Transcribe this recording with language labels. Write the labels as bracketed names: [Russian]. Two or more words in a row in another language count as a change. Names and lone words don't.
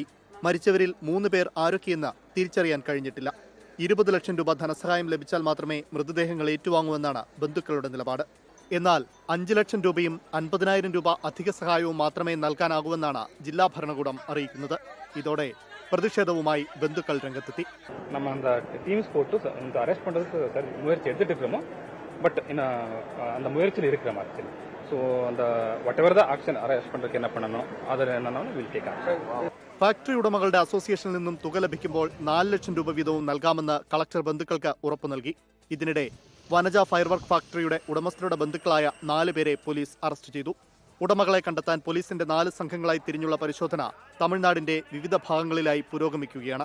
[Malayalam] മരിച്ചവരിൽ 3 പേർ ആരൊക്കെയെന്ന് തിരിച്ചറിയാൻ കഴിഞ്ഞിട്ടില്ല. 20 ലക്ഷം രൂപ ധനസഹായം ലഭിച്ചാൽ മാത്രമേ മൃതദേഹങ്ങൾ ഏറ്റുവാങ്ങുമെന്നാണ് ബന്ധുക്കളുടെ നിലപാട്. എന്നാൽ 5 ലക്ഷം രൂപയും 50,000 രൂപ അധിക സഹായവും മാത്രമേ നൽകാനാകൂവെന്നാണ് ജില്ലാ ഭരണകൂടം അറിയിക്കുന്നത്. ഇതോടെ പ്രതിഷേധവുമായി ബന്ധുക്കൾ രംഗത്തെത്തി. [Tamil] அந்த முயற்சியில் இருக்கிறோம் ஆக்சுவலி. ஸோ அந்த [English] whatever the action [Tamil] அரெஸ்ட் பண்ணுறதுக்கு என்ன பண்ணணும் அதில் என்னன்னாலும் [English] will take action. [Malayalam] ഫാക്ടറി ഉടമകളുടെ അസോസിയേഷനിൽ നിന്നും തുക ലഭിക്കുമ്പോൾ 4 ലക്ഷം രൂപ വീതവും നൽകാമെന്ന് കളക്ടർ ബന്ധുക്കൾക്ക് ഉറപ്പു നൽകി. ഇതിനിടെ വനജ ഫയർവർക്ക് ഫാക്ടറിയുടെ ഉടമസ്ഥരുടെ ബന്ധുക്കളായ 4 പേരെ പോലീസ് അറസ്റ്റ് ചെയ്തു. ഉടമകളെ കണ്ടെത്താൻ പോലീസിന്റെ 4 സംഘങ്ങളായി തിരിഞ്ഞുള്ള പരിശോധന തമിഴ്നാടിന്റെ വിവിധ ഭാഗങ്ങളിലായി പുരോഗമിക്കുകയാണ്.